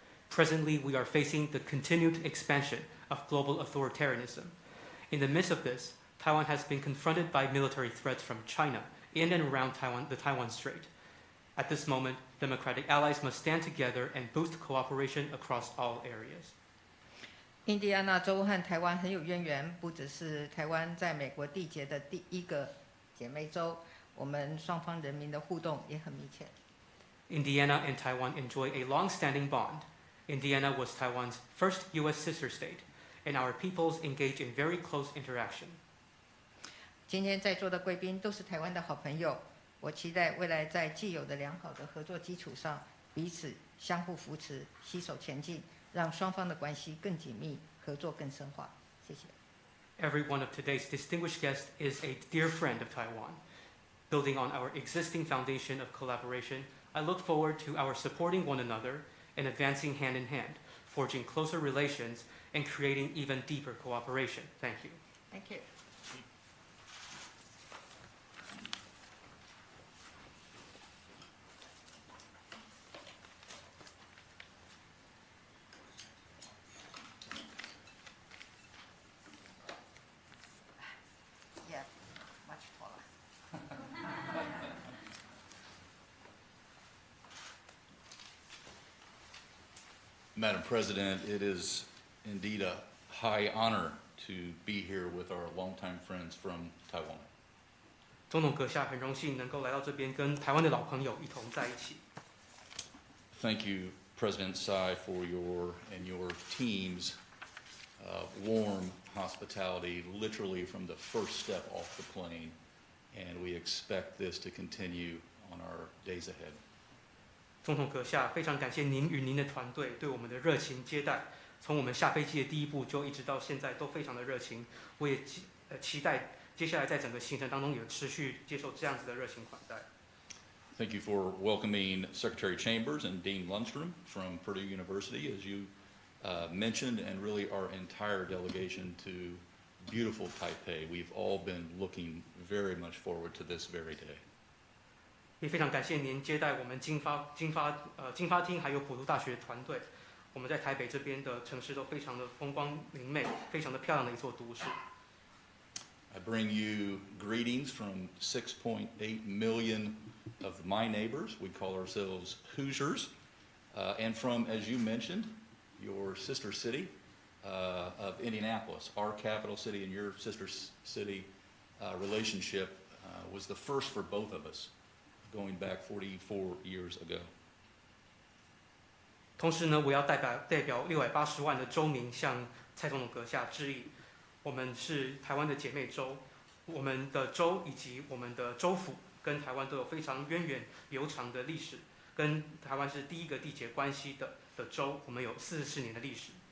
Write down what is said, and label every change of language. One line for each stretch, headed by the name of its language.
English: Presently, we are facing the continued expansion of global authoritarianism. In the midst of this, Taiwan has been confronted by military threats from China in and around the Taiwan Strait. At this moment, democratic allies must stand together and boost cooperation across all areas.
Chinese: 印第安纳州和台湾很有渊源，不只是台湾在美国缔结的第一个姐妹州，我们双方人民的互动也很密切。
English: Indiana and Taiwan enjoy a long-standing bond. Indiana was Taiwan's first U.S. sister state, and our peoples engage in very close interaction.
Chinese: 今天在座的贵宾都是台湾的好朋友，我期待未来在既有的良好的合作基础上，彼此相互扶持，携手前进，让双方的关系更紧密，合作更深化。谢谢。
English: Every one of today's distinguished guests is a dear friend of Taiwan. Building on our existing foundation of collaboration, I look forward to our supporting one another and advancing hand in hand, forging closer relations and creating even deeper cooperation. Thank you. Thank you. Yeah, much taller. Madam President, it is indeed a high honor to be here with our longtime friends from Taiwan.
Chinese: 总统阁下很荣幸能够来到这边，跟台湾的老朋友一同在一起。
English: Thank you, President Tsai, for your and your team's warm hospitality, literally from the first step off the plane, and we expect this to continue on our days ahead.
Chinese: 总统阁下，非常感谢您与您的团队对我们的热情接待，从我们下飞机的第一步就一直到现在都非常的热情。我也期待接下来在整个行程当中也持续接受这样子的热情款待。
English: Thank you for welcoming Secretary Chambers and Dean Lundstrom from Purdue University, as you mentioned, and really our entire delegation to beautiful Taipei. We've all been looking very much forward to this very day.
Chinese: 也非常感谢您接待我们经发厅还有普渡大学团队。我们在台北这边的城市都非常的风光明媚，非常的漂亮的一座都市。
English: I bring you greetings from 6.8 million of my neighbors. We call ourselves Hoosiers. And from, as you mentioned, your sister city of Indianapolis, our capital city and your sister city relationship was the first for both of us, going back 44 years ago.
Chinese: 同时呢，我要代表680万的州民向蔡总统阁下致意。我们是台湾的姐妹州，我们的州以及我们的州府跟台湾都有非常源远流长的历史，跟台湾是第一个缔结关系的州，我们有44年的历史。